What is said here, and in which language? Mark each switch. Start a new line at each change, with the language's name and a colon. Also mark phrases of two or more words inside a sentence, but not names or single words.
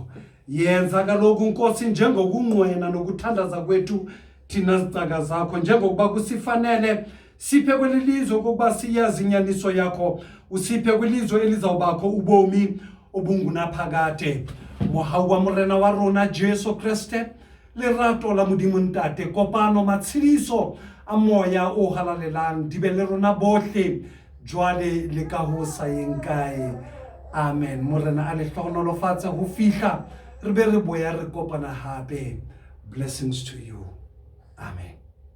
Xhosa: Yenza kaloku Nkosi njengokunqwena nokuthandaza kwethu thina zicaka zakho njengokuba kusifanele siphe kwelilizwe kokuba siyazi inyaniso yakho, usiphe kwelizwe elizawubakho ubomi obungunaphakade.
Southern Sotho: Mohau wa morena wa rona Jesu Kriste, lerato la Modimo Ntate, kopano matshediso a moya o halalelang di be le rona bohle jwale le ka ho sayeng kae. Amen. Morena a le hlonolofatse ho fihla re be re boya re kopana hape.
English: Blessings to you. Amen.